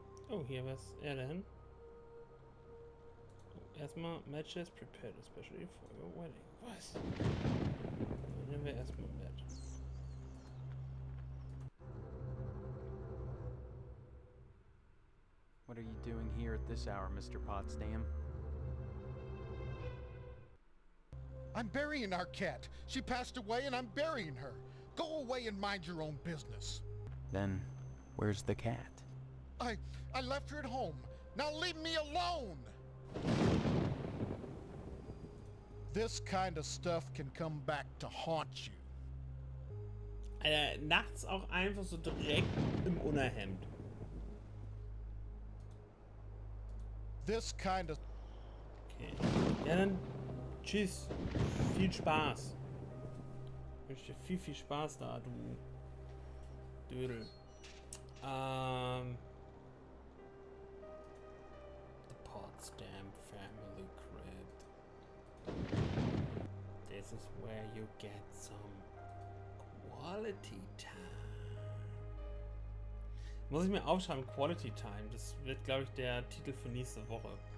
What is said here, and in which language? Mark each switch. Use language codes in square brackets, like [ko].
[de] Oh, hier was er denn? Oh, erstmal [en] Matches prepared especially for your wedding. [de] Was? Dann nehmen wir erstmal ein Bett. [en] What are you doing here at this hour, Mr. Potsdam? I'm burying our cat. She passed away and I'm burying her. Go away and mind your own business. Then, where's the cat? I left her at home. Now leave me alone! This kind of stuff can come back to haunt you. [de] Nachts auch einfach so direkt im Unterhemd. [en] This kind of... [de] Okay. Ja, dann tschüss. Viel Spaß. Ich wünsche dir viel Spaß da, du Dödel. [en] The Potsdam family crib. This is where you get some quality time. [de] Muss ich mir aufschreiben, Quality Time. Das wird, glaube ich, der Titel für nächste Woche.